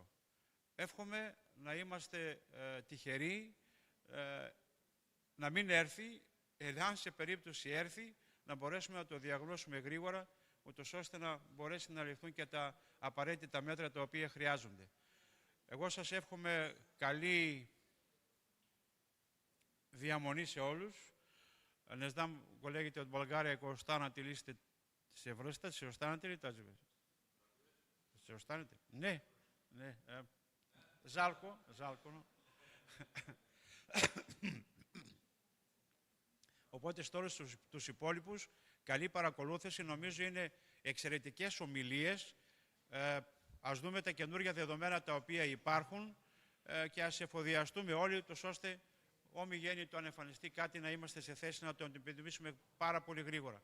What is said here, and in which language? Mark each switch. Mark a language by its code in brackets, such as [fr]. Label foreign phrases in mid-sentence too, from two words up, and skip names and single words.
[el] Εύχομαι να είμαστε τυχεροί, να μην έρθει, εάν σε περίπτωση έρθει, να μπορέσουμε να το διαγνώσουμε γρήγορα, ούτως ώστε να μπορέσει να ληφθούν και τα απαραίτητα μέτρα τα οποία χρειάζονται. Εγώ σας εύχομαι καλή διαμονή σε όλους. [bg] Не знам, колегите от България, ако останете ли ще се връщат, ще останете ли тази вечер? Ще останете? Не, не. Жалко, но... [el] Οπότε σε όλους τους υπόλοιπους, καλή παρακολούθηση. Νομίζω είναι εξαιρετικές ομιλίες. Ας δούμε τα καινούργια δεδομένα τα οποία υπάρχουν και ας εφοδιαστούμε όλοι, ώστε όμοι γέννητο αν εμφανιστεί κάτι να είμαστε σε θέση να το αντιμετωπίσουμε πάρα πολύ γρήγορα.